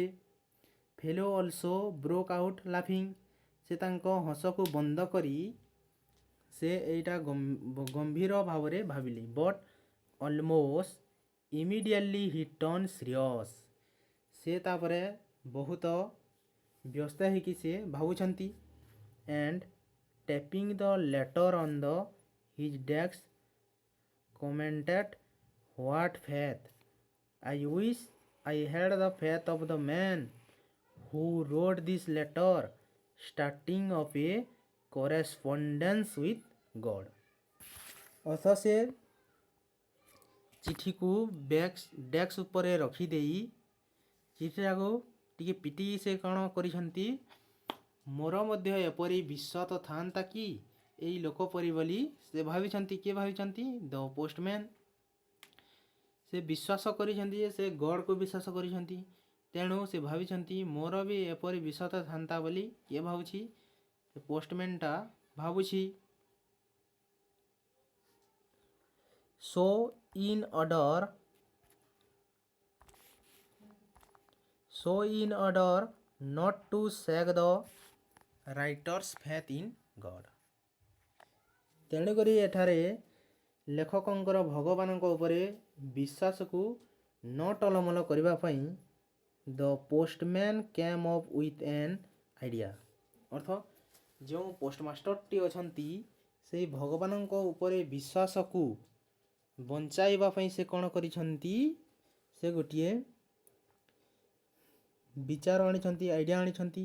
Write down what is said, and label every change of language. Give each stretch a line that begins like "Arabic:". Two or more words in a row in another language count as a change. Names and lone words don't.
English: fellow also broke out laughing,
Odia: ସେ ତାଙ୍କ ହସକୁ ବନ୍ଦ କରି ସେ ଏଇଟା ଗମ୍ଭୀର ଭାବରେ ଭାବିଲେ।
English: but almost immediately he turn serious.
Odia: ସେ ତାପରେ ବହୁତ ବ୍ୟସ୍ତ ହେଇକି ସେ ଭାବୁଛନ୍ତି।
English: and tapping the letter on the his desk commented, what faith! I wish I had the faith of the man who wrote this letter, starting of a correspondence with God।
Odia: ଅର୍ଥ ସେ ଚିଠିକୁ ଡେସ୍କ ଉପରେ ରଖିଦେଇ ଚିଠିଟାକୁ ଟିକେ ପିଟି ସେ କ'ଣ କରିଛନ୍ତି, ମୋର ମଧ୍ୟ ଏପରି ବିଶ୍ୱାସ ଥାନ୍ତା କି ଏଇ ଲୋକ ପରି ବୋଲି ସେ ଭାବିଛନ୍ତି। କିଏ ଭାବିଛନ୍ତି?
English: the postman.
Odia: ସେ ବିଶ୍ୱାସ କରିଛନ୍ତି ଯେ ସେ ଗଡ଼କୁ ବିଶ୍ୱାସ କରିଛନ୍ତି। ତେଣୁ ସେ ଭାବିଛନ୍ତି ମୋର ବି ଏପରି ବିଶ୍ୱାସ ଥାନ୍ତା ବୋଲି କିଏ ଭାବୁଛି? ସେ ପୋଷ୍ଟମ୍ୟାନ୍ଟା ଭାବୁଛି।
English: So in order not to shake the writer's faith in God।
Odia: ତେଣୁକରି ଏଠାରେ ଲେଖକଙ୍କର ଭଗବାନଙ୍କ ଉପରେ ବିଶ୍ୱାସକୁ ନ ଟଳମଳ କରିବା ପାଇଁ
English: the postman came up with an idea.
Odia: ଅର୍ଥ ଯେଉଁ ପୋଷ୍ଟମାଷ୍ଟରଟି ଅଛନ୍ତି ସେଇ ଭଗବାନଙ୍କ ଉପରେ ବିଶ୍ୱାସକୁ ବଞ୍ଚାଇବା ପାଇଁ ସେ କ'ଣ କରିଛନ୍ତି, ସେ ଗୋଟିଏ ବିଚାର ଆଣିଛନ୍ତି, ଆଇଡ଼ିଆ ଆଣିଛନ୍ତି।